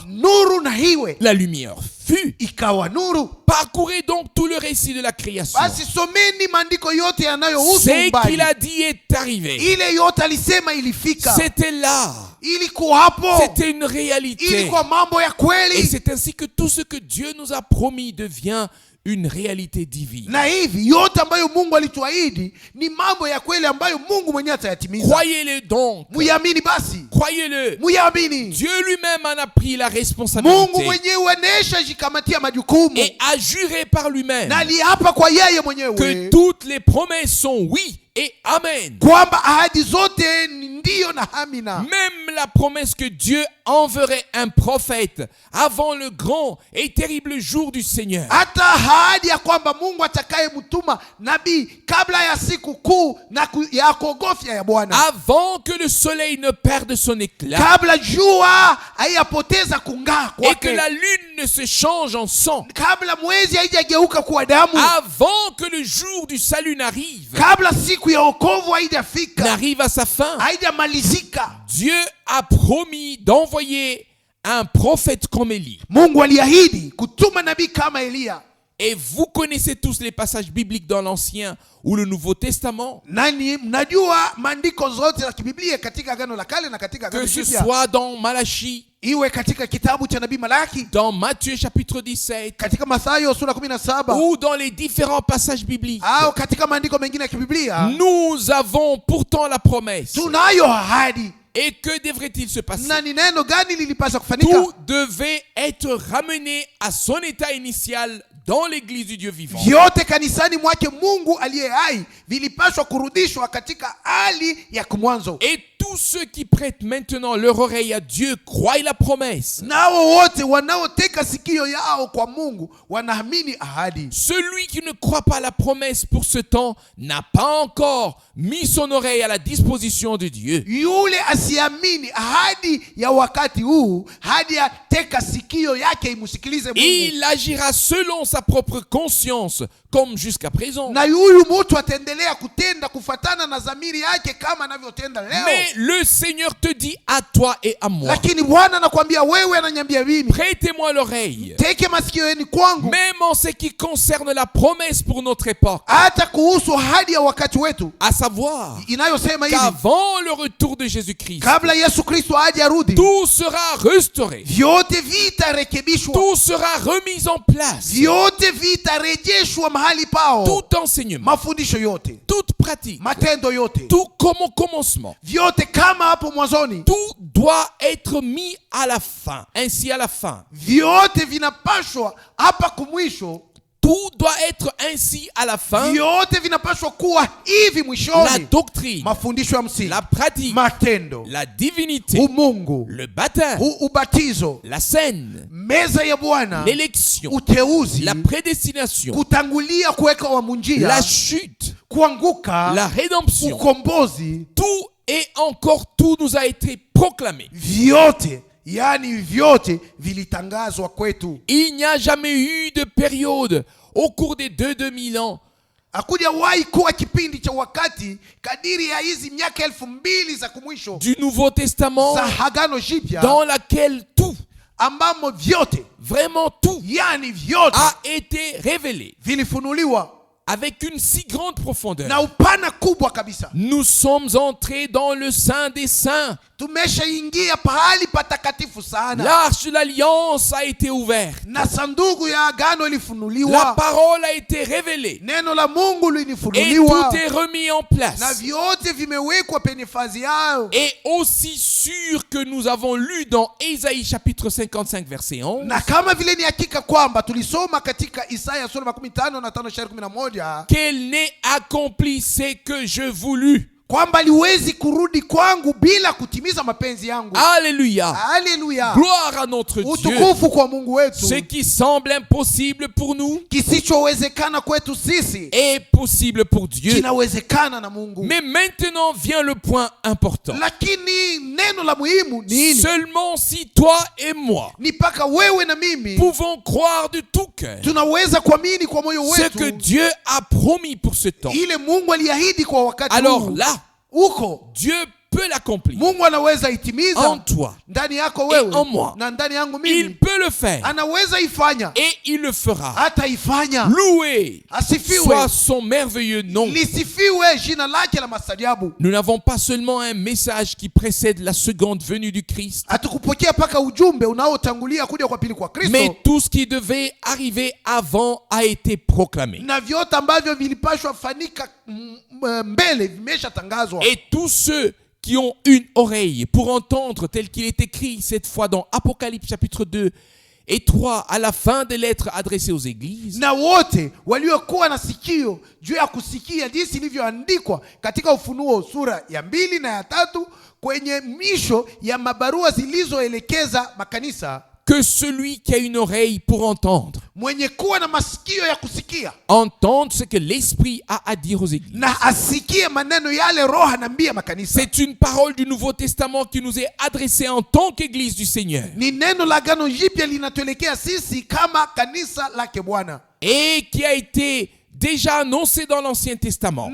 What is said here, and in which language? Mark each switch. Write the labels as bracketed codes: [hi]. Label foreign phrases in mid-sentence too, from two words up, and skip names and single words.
[sw] nuru na iwe, [fr] la lumière fut. [sw] ikawa nuru. [fr] Parcourez donc tout le récit de la création. [sw] Basi someni maandiko yote yanayohusu [fr] Ce qu'il [sw] umbali. [fr] a dit est arrivé. [sw] Ile yote alisema ilifika, [fr] C'était là. [sw] ilikuwa hapo, [fr] C'était une réalité. [sw] ilikuwa mambo ya [fr] Et [sw] kweli. [fr] c'est ainsi que tout ce que Dieu nous a promis devient une réalité divine. [sw] Na hivi yote ambayo Mungu alituahidi ni mambo ya kweli ambayo Mungu mwenyewe atayatimiza. [fr] Croyez-le donc. [sw] Muyamini basi, [fr] Croyez-le. [sw] muyamini. [fr] Dieu lui-même en a pris la [sw] Mungu [fr] responsabilité [sw] mwenyewe anesha jikamatia majukumu, [fr] et a juré par lui-même [sw] na aliapa kwa yeye [fr] que [sw] mwenyewe [fr] toutes les promesses sont oui et amen. [sw] kwamba ahadi zote ni ndiyo na amina. [fr] Même la promesse que Dieu enverrait un prophète avant le grand et terrible jour du Seigneur. [sw] Hata ahadi ya kwamba Mungu atakayemtuma nabii kabla ya siku kuu na ya kuogofya ya Bwana, [fr] Avant que le soleil ne perde son éclat [sw] kabla jua haiyapoteza kung'aa [fr] et que [sw] kwake, [fr] la lune ne se change en sang, [sw] kabla mwezi haijageuka kuwa damu, [fr] avant que le jour du salut n'arrive [sw] kabla siku ya wokovu haijafika, [fr] à sa fin, [sw] haijamalizika, [fr] Dieu a promis d'envoyer un prophète comme Élie. [sw] Mungu aliahidi kutuma nabii kama Eliya. [fr] Et vous connaissez tous les passages bibliques dans l'Ancien ou le Nouveau Testament, [sw] Nani mnajua maandiko zote za kibiblia katika Agano la Kale na katika Agano [fr] que ce [sw] Jipya, [fr] soit dans Malachie, [sw] iwe katika kitabu cha nabii Malaki, [fr] dans Matthieu chapitre 17, [sw] katika Mathayo sura 17, [fr] ou dans les différents passages bibliques. [sw] au katika maandiko mengine ya kibiblia. [fr] Nous avons pourtant la promesse. [sw] Tunayo ahadi, [fr] Et que devrait-il se passer? [sw] Na ni neno gani lilipaswa kufanyika? [fr] Tout devait être ramené à son état initial dans l'église du Dieu vivant. [sw] Vyote kanisani mwake Mungu aliye hai vilipaswa kurudishwa katika hali ya kumwanzo. [fr] Et tous ceux qui prêtent maintenant leur oreille à Dieu croient la promesse. [sw] Nao wote wanaoteka sikio yao kwa Mungu wanaamini ahadi. [fr] Celui qui ne croit pas la promesse pour ce temps n'a pas encore mis son oreille à la disposition de Dieu. [sw] Yule asiamini ahadi ya wakati huu, hadi ya teka sikio yake imusikilize Mungu. [fr] Il agira selon sa propre conscience comme jusqu'à présent. [sw] Na huyu mtu ataendelea kutenda kufatana na dhamiri yake kama anavyotenda leo. [fr] Mais le Seigneur te dit à toi et à moi, [sw] Lakini Bwana anakuambia wewe, ananiambia mimi, [fr] prêtez-moi l'oreille, [sw] teke masikio yenu kwangu, [fr] même en ce qui concerne la promesse pour notre époque, [sw] hata kuhusu ahadi ya wakati wetu [fr] à savoir [sw] inayosema hivi, [fr] qu'avant le retour de Jésus-Christ, [sw] kabla Yesu Kristo aje arudi, [fr] tout sera restauré, [sw] vyote vitarekebishwa, [fr] tout sera remis en place, [sw] vyote vitarejeshwa mahali pao, [fr] tout enseignement, [sw] mafundisho yote, [fr] toute pratique, [sw] matendo yote, [fr] tout comme au commencement, [sw] vyote kama hapo mwanzoni, [fr] tout doit être mis à la fin. Ainsi à la fin, [sw] vyote vinapashwa hapa kumwisho, [fr] tout doit être ainsi à la fin. [sw] vyote vinapashwa kuwa hivi [fr] La [sw] mwishoni, [fr] doctrine, [sw] mafundisho ya msingi, [fr] la pratique, [sw] matendo, [fr] la divinité, [sw] umungu, [fr] le baptême, [sw] ubatizo, [fr] la scène, [sw] meza ya Bwana, [fr] l'élection, [sw] uteuzi, [fr] la prédestination, [sw] kutangulia kuweka wa munjia, [fr] la chute, [sw] kuanguka, [fr] la rédemption, [sw] ukombozi, [fr] tout et encore tout nous a été proclamé. [sw] vyote, yani vyote vilitangazwa kwetu. [fr] Il n'y a jamais eu de période au cours des 2000 ans [sw] Hakuja wahi kuwa kipindi cha wakati kadiri ya hizi miaka 2000 za kumwisho [fr] du Nouveau Testament [sw] za Agano Jipya, [fr] dans laquelle tout, [sw] ambamo vyote, [fr] vraiment tout, [sw] yani vyote [fr] a été révélé [sw] vilifunuliwa [fr] avec une si grande profondeur. [sw] na upana kubwa kabisa. [fr] Nous sommes entrés dans le Saint des Saints. [sw] Tumeshaingia pahali patakatifu sana, [fr] L'arche de l'Alliance a été ouverte. [sw] na sanduku ya agano [fr] La [sw] ilifunuliwa, [fr] parole a été révélée. [sw] neno la Mungu [fr] Et [sw] lilifunuliwa, [fr] tout est remis en [sw] na [fr] place. [sw] vyote vimewekwa penye fazi yao. [fr] Et aussi sûr que nous avons lu dans Ésaïe chapitre 55 verset 11, [sw] Na kama vile ni hakika kwamba tulisoma katika Isaya sura 55:11 [fr] qu'elle n'ait accompli ce que je voulus. [sw] kwamba liwezi kurudi kwangu bila kutimiza mapenzi yangu. [fr] Alléluia. [sw] Haleluya, [fr] Gloire à notre Dieu. [sw] utukufu kwa Mungu wetu. [fr] Ce qui semble impossible pour nous [sw] Kisichowezekana kwetu sisi [fr] est possible pour Dieu. [sw] kinawezekana na Mungu. [fr] Mais maintenant vient le point important. [sw] Lakini neno la muhimu ni nini? [fr] Seulement si toi et moi [sw] Ni paka wewe na mimi [fr] pouvons croire de tout cœur [sw] tunaweza kuamini kwa moyo [fr] ce que [sw] wetu [fr] Dieu a promis pour ce temps. [sw] ile Mungu aliahidi kwa wakati [fr] Alors [sw] huu. [fr] là, [sw] Huko [fr] Dieu peut l'accomplir [sw] Mungu anaweza [fr] en [sw] itimiza [fr] toi. [sw] ndani yako [fr] Et [sw] wewe [fr] en moi. [sw] na ndani yangu [fr] Il [sw] mimi. [fr] peut le faire [sw] Anaweza ifanya, [fr] et il le fera. [sw] hata ifanya. [fr] Loué [sw] Asifiwe, [fr] soit son merveilleux nom. [sw] lisifiwe jina lake la mastajabu. [fr] Nous n'avons pas seulement un message qui précède la seconde venue du Christ, [sw] Hatukupokea paka ujumbe unaotangulia kuja kwa pili kwa Kristo, [fr] mais tout ce qui devait arriver avant a été proclamé. [sw] na vyote ambavyo vilipashwa fanika mbele vimeshatangazwa. [fr] Et tous ceux qui ont une oreille pour entendre tel qu'il est écrit cette fois dans Apocalypse chapitre 2 et 3 à la fin des lettres adressées aux églises, [sw] Na wote waliokuwa na sikio juu ya kusikia jinsi ilivyoandikwa katika Ufunuo sura ya 2 na ya 3 kwenye misho ya mabarua zilizoelekeza makanisa, [fr] que celui qui a une oreille pour entendre [sw] mwenye kuwa na masikio ya kusikia [fr] entende ce que l'Esprit a à dire aux églises. [sw] na asikie maneno yale Roho anaambia makanisa. [fr] C'est une parole du Nouveau Testament qui nous est adressée en tant qu'Église du Seigneur [sw] Ni neno la Agano Jipya linatuelekea sisi kama kanisa lake Bwana, [fr] et qui a été déjà annoncé dans l'Ancien Testament.